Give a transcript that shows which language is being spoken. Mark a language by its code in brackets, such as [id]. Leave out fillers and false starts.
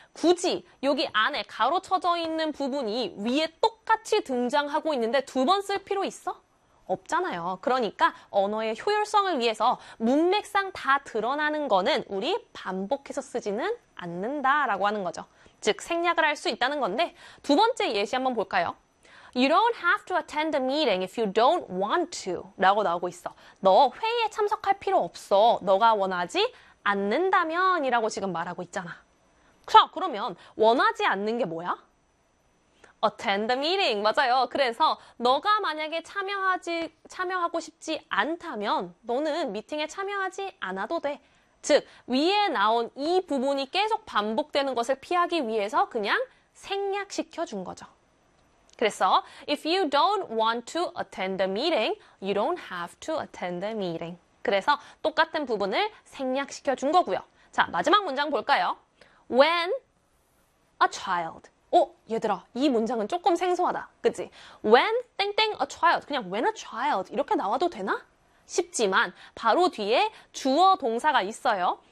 [ko] 굳이 여기 안에 가로쳐져 있는 부분이 위에 똑같이 등장하고 있는데 두 번 쓸 필요 있어? 없잖아요. 그러니까 언어의 효율성을 위해서 문맥상 다 드러나는 거는 우리 반복해서 쓰지는 않는다라고 하는 거죠. 즉 생략을 할 수 있다는 건데 두 번째 예시 한번 볼까요? [en] You don't have to attend a meeting if you don't want to [ko] 라고 나오고 있어. 너 회의에 참석할 필요 없어. 너가 원하지 않는다면 이라고 지금 말하고 있잖아. 자, 그러면 원하지 않는 게 뭐야? [en] Attend the meeting. [ko] 맞아요. 그래서 너가 만약에 참여하고 싶지 않다면 너는 미팅에 참여하지 않아도 돼. 즉, 위에 나온 이 부분이 계속 반복되는 것을 피하기 위해서 그냥 생략시켜준 거죠. [en] 그래서 If you don't want to attend the meeting, you don't have to attend the meeting. [ko] 그래서 똑같은 부분을 생략시켜준 거고요. 자, 마지막 문장 볼까요? [en] When a child. [ko] 어? 얘들아, 이 문장은 조금 생소하다. 그치? When 땡땡 a child, 그냥 [en] when a child [ko] 이렇게 나와도 되나? 싶지만 바로 뒤에 주어 동사가 있어요.